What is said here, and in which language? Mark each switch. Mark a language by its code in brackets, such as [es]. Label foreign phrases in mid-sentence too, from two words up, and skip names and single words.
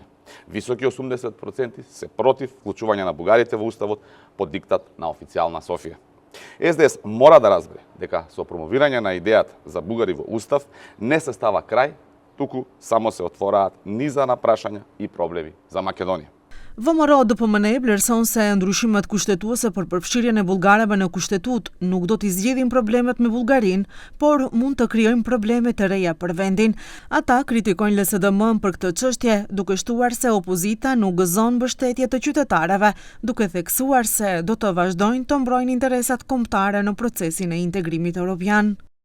[mk] Високи 80% се против вклучување на бугарите во уставот под диктат на официјална Софија. СДС мора да разбере дека со промовирање на идејата за бугари во устав не се става крај, туку само се отвораат низа на прашања и проблеми за Македонија. [sq] VMRO-DPMNE vlerëson se ndryshimet kushtetuese për përfshirjen e bullgarëve në kushtetut nuk do t'i zgjidhin problemet me Bullgarinë, por mund të krijojnë probleme të reja për vendin. Ata kritikojnë LSDM-n për këtë çështje, duke shtuar se opozita nuk gëzon mbështetje të qytetarëve, duke theksuar se do të vazhdojnë të mbrojnë interesat kombëtare në procesin e integrimit evropian.